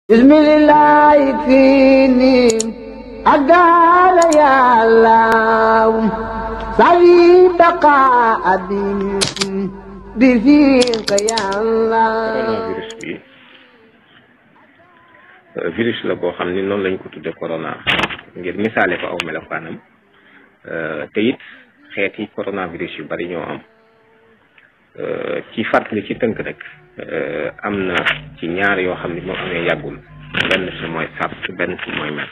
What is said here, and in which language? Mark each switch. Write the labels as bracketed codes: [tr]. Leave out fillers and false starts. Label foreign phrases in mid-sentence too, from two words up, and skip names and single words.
[wo] bismillah fini adala ya Allah sawi baqa abin bifika ya Allah. coronavirus bi virus la boo xam ni noonu lañ ko tudde corona ngir misaale ko aw melokaanam te it xeeti coronavirus yu bari ñoo am ci fàttali ci tënk rek am na ci ñaar yoo xam ni moo amee yàggul benn si mooy SARS benn si mooy MERS.